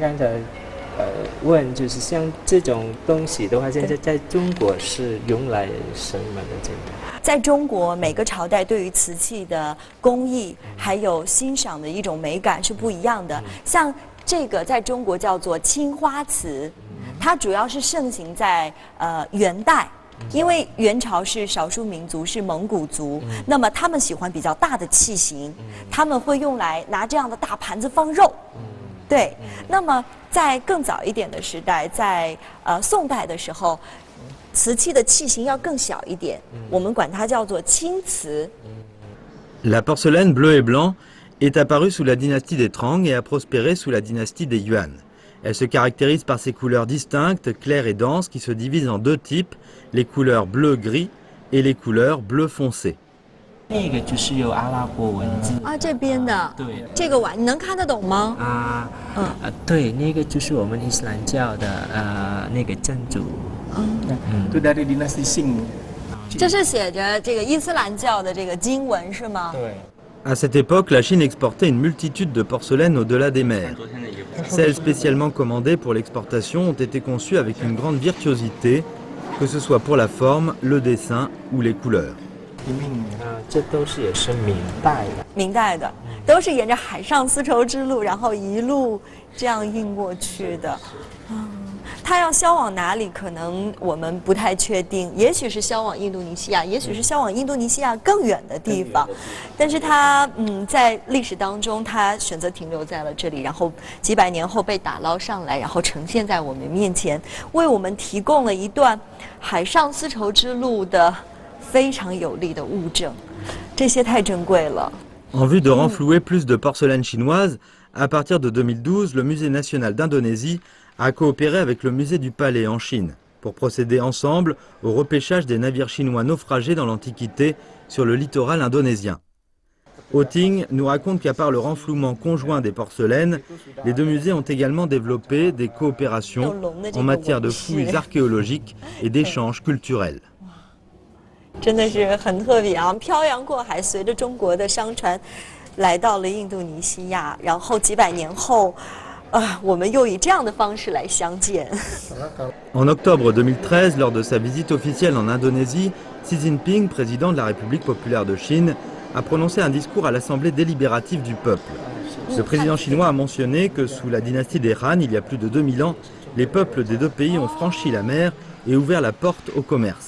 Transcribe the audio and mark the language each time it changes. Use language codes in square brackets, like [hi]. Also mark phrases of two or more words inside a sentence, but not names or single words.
[zh] 这位先生刚才问就是像这种东西的话，现在在中国是用来什么的？这个在中国，每个朝代对于瓷器的工艺还有欣赏的一种美感是不一样的。像这个在中国叫做青花瓷，它主要是盛行在元代。因为元朝是少数民族，是蒙古族，那么他们喜欢比较大的器型，他们会用来拿这样的大盘子放肉。对，那么在更早一点的时代，在宋代的时候，瓷器的器型要更小一点，我们管它叫做青瓷。 [fr] La porcelaine bleu et blanc est apparue sous la dynastie des Trang et a prospéré sous la dynastie des Yuan. Elle se caractérise par ses couleurs distinctes, claires et denses, qui se divisent en deux types, les couleurs bleu-gris et les couleurs bleu foncé. [zh] 那个就是有阿拉伯文字啊，这边的，对，这个碗你能看得懂吗？对，那个就是我们伊斯兰教的那个真主。 [id] itu dari dinasti Qing。 [zh] 这是写着这个伊斯兰教的这个经文是吗？对。 [fr] À cette époque, la Chine exportait une multitude de porcelaines au-delà des mers. Celles spécialement commandées pour l'exportation ont été conçues avec une grande virtuosité, que ce soit pour la forme, le dessin ou les couleurs. [zh] 这都是也是明代的。明代的，都是沿着海上丝绸之路，然后一路这样运过去的。它要销往哪里，可能我们不太确定，也许是销往印度尼西亚，也许是销往印度尼西亚更远的地方。但是它在历史当中，它选择停留在了这里，然后几百年后被打捞上来，然后呈现在我们面前，为我们提供了一段海上丝绸之路的非常有力的物证，这些太珍贵了。 [fr] En vue de renflouer plus de porcelaine chinoise, à partir de 2012, le Musée national d'Indonésie a coopéré avec le musée du Palais en Chine pour procéder ensemble au repêchage des navires chinois naufragés dans l'Antiquité sur le littoral indonésien. Ho Ting nous raconte qu'à part le renflouement conjoint des porcelaines, les deux musées ont également développé des coopérations en matière de fouilles archéologiques et d'échanges culturels. [zh] 真的是很特别啊！漂洋过海，随着中国的商船来到了印度尼西亚，然后几百年后，我们又以这样的方式来相见。 [fr] En octobre 2013, lors de sa visite officielle en Indonésie, Xi Jinping, président de la République populaire de Chine, a prononcé un discours à l'Assemblée délibérative du peuple. Le président chinois a mentionné que sous la dynastie des Han, il y a plus de 2000 ans, les peuples des deux pays ont franchi la mer et ouvert la porte au commerce.